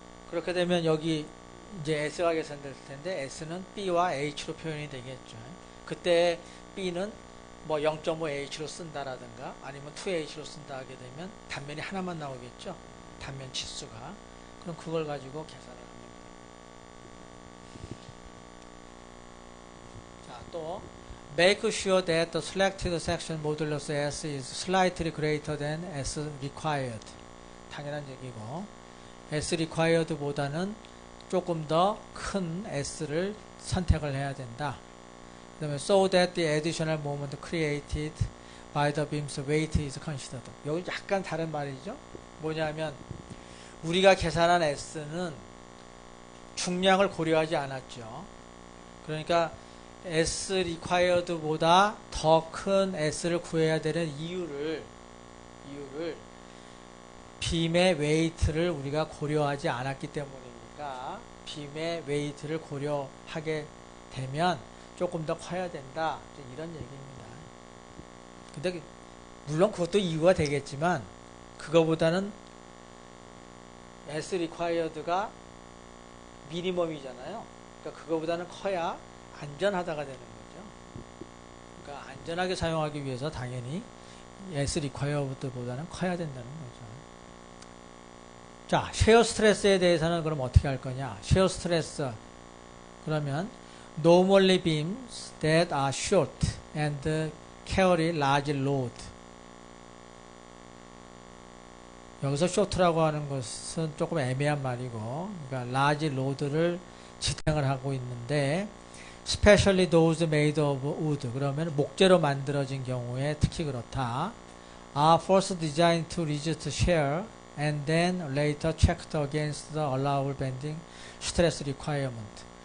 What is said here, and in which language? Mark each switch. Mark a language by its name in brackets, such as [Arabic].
[Korean] 그렇게 되면 여기 이제 S가 계산될 텐데, S는 B와 H로 표현이 되겠죠. 그때 B는 뭐 0.5H로 쓴다라든가, 아니면 2H로 쓴다 하게 되면 단면이 하나만 나오겠죠. 단면 치수가. 그럼 그걸 가지고 계산을 합니다. 자, 또 [English] make sure that the selected section modulus S is slightly greater than S required. [Korean] 당연한 얘기고, S required 보다는 조금 더 큰 S를 선택을 해야 된다. 그 다음에 [English] so that the additional moment created by the beam's weight is considered. [Korean] 여기 약간 다른 말이죠. 뭐냐면 우리가 계산한 S는 중량을 고려하지 않았죠. 그러니까 S required보다 더 큰 S를 구해야 되는 이유를 빔의 웨이트를 우리가 고려하지 않았기 때문이니까, 빔의 웨이트를 고려하게 되면 조금 더 커야 된다, 이런 얘기입니다. 근데 물론 그것도 이유가 되겠지만 그거보다는 S required가 미니멈이잖아요. 그러니까 그거보다는 커야 안전하다가 되는 거죠. 그러니까 안전하게 사용하기 위해서 당연히 S required보다는 커야 된다는 거죠. 자, 쉐어 스트레스에 대해서는 그럼 어떻게 할 거냐? 쉐어 스트레스, 그러면 [English] normally beams that are short and carry large load. [Korean] 여기서 short라고 하는 것은 조금 애매한 말이고, 그러니까 large load를 지탱을 하고 있는데, [English] especially those made of wood, [Korean] 그러면 목재로 만들어진 경우에 특히 그렇다. [English] are first designed to resist shear and then later checked against the allowable bending stress requirement.